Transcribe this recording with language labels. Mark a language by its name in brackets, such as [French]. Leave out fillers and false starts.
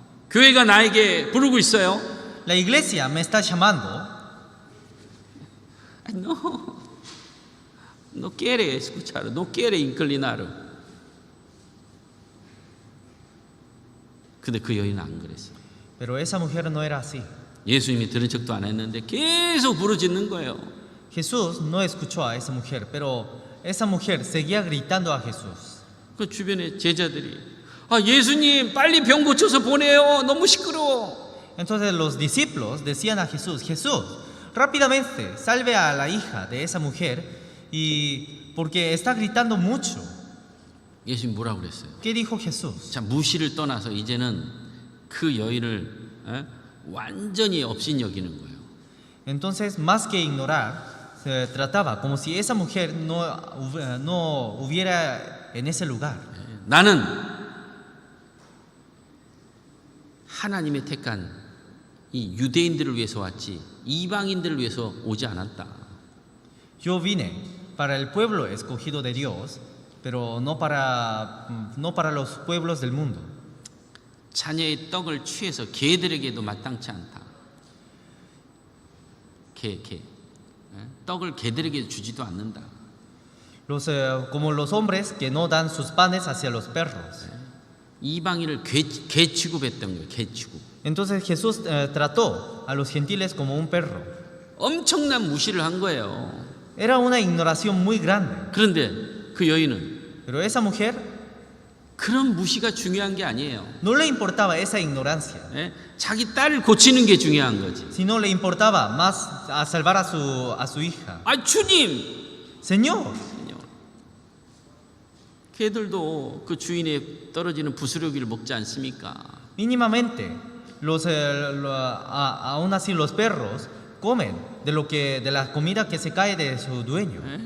[Korean] 교회가 나에게 부르고 있어요. [Spanish] La iglesia me está llamando. No quiere escuchar, no quiere inclinar. [Korean] 근데 그 여인은 안 그랬어. [Spanish] Pero esa mujer no era así. [Korean] 예수님이 들은 척도 안 했는데 계속 부르짖는 거예요. [Spanish] Jesús no escuchó a esa mujer, pero esa mujer seguía gritando a Jesús. [Korean] 그 주변에 제자들이 예수님 빨리 병 고쳐서 보내요. 너무 시끄러워. [Spanish] Entonces los discípulos decían a Jesús, Jesús, rápidamente salve a la hija de esa mujer y porque está gritando mucho. [Korean] 예수님 뭐라고 그랬어요? [Spanish] ¿Qué dijo Jesús? [Korean] 자, 무시를 떠나서 이제는 그 여인을 완전히 업신여기는 거예요. [Spanish] Entonces, más que ignorar, se trataba como si esa mujer no hubiera en ese lugar. [Korean] 나는 하나님의 택한 이 유대인들을 위해서 왔지 이방인들을 위해서 오지 않았다. [Spanish] Yo vine para el pueblo escogido de Dios, pero no para los pueblos del mundo. [Korean] 자녀의 떡을 취해서 개들에게도 마땅치 않다. 개. 떡을 개들에게 주지도 않는다. [Spanish] Como los hombres que no dan sus panes hacia los perros. [Korean] 이방인을 개 취급했던 거예요. 개 취급. [Spanish] Entonces Jesús trató a los gentiles como un perro. [Korean] 엄청난 무시를 한 거예요. [Spanish] Era una ignoración muy grande. [Korean] 그런데 그 여인은 [Spanish] Pero esa mujer [Korean] 그런 무시가 중요한 게 아니에요. [Spanish] no le importaba esa ignorancia, [Korean] 자기 딸을 고치는 게 중요한 거지. [Spanish] sino le importaba más a salvar a su hija. [Korean] 주님, [Spanish] Señor, [Korean] 개들도 그 주인의 떨어지는 부스러기를 먹지 않습니까? [Spanish] mínimamente aún así los perros comen de la comida que se cae de su dueño.